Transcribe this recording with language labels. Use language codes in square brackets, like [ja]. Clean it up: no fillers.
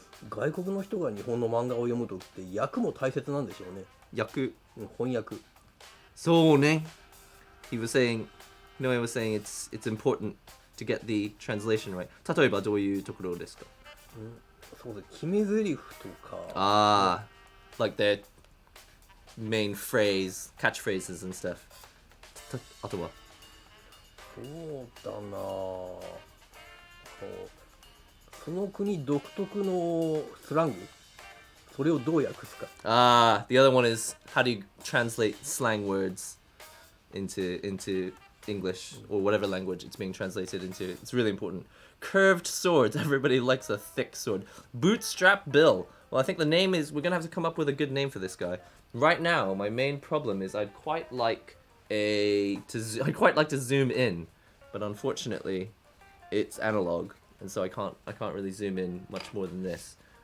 [ja] 外国の人が日本の漫画を読むときって訳も大切なんでしょうね。訳。翻訳。そうね。 [en] He was saying, I was saying it's important to get the translation right. [ja] 例えばどういうところですか？そうです。決め台詞と Ah, か。 [en] like their main phrase, catchphrases and stuff. [ja] あとはそうだなぁ。その国独特のスラング、それをどう訳すか。 [en] the other one is how do you translate slang words into English or whatever language it's being translated into. It's really important. Curved swords. Everybody likes a thick sword. Bootstrap Bill. Well, I think the name is... We're going to have to come up with a good name for this guy. Right now, my main problem is I'd quite like to zoom in, but unfortunately, it's analog, and so I can't really zoom in much more than this.